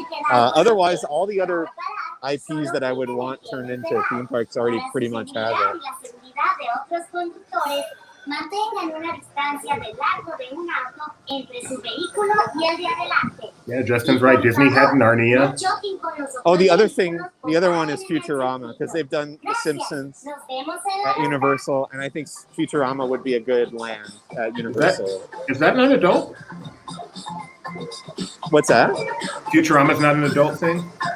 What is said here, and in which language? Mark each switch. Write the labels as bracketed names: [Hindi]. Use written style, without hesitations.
[English] Otherwise, all the other IPs that I would want turned into theme parks already pretty much have it. [Spanish] Mantengan una distancia de largo de un auto entre su vehículo y el de adelante. [English] Yeah, Justin's right. Disney had Narnia. Oh, the other one is Futurama, because they've done The Simpsons at Universal, and I think Futurama would be a good land at Universal. Is that an adult? What's that? Futurama's not an adult thing?